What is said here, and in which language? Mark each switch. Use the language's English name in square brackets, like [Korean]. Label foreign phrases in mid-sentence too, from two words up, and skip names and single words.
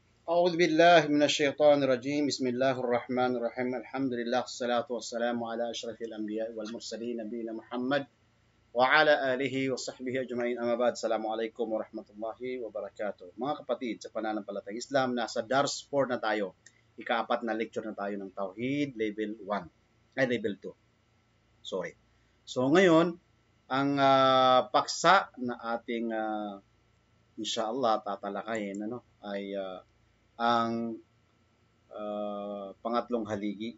[Arabic] أعوذ بالله من الشيطان الرجيم بسم الله الرحمن الرحيم الحمد لله والصلاة والسلام على أشرف الأنبياء والمرسلين نبينا محمد وعلى آله وصحبه أجمعين أما بعد السلام عليكم ورحمة الله وبركاته. [Filipino] Mga kapatid, sa pananampalatayang Islam, nasa Dars 4 na tayo. Ika-4 na lecture na tayo ng Tauhid, level 1. [English] Level 2. Sorry. [Filipino] So ngayon, ang paksa na ating inshallah tatalakayin ay ang pangatlong haligi.